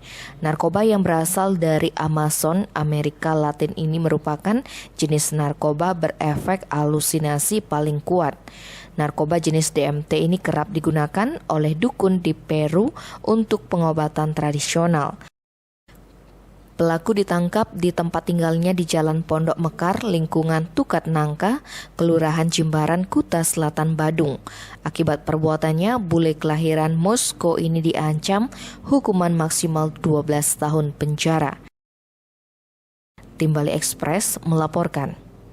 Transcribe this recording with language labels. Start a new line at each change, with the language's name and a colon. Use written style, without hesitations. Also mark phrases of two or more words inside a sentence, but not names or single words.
Indonesian: Narkoba yang berasal dari Amazon, Amerika Latin ini merupakan jenis narkoba berefek halusinasi paling kuat. Narkoba jenis DMT ini kerap digunakan oleh dukun di Peru untuk pengobatan tradisional. Pelaku ditangkap di tempat tinggalnya di Jalan Pondok Mekar, lingkungan Tukat Nangka, Kelurahan Jimbaran, Kuta Selatan, Badung. Akibat perbuatannya, bule kelahiran Moskow ini diancam hukuman maksimal 12 tahun penjara. Tim Bali Express melaporkan.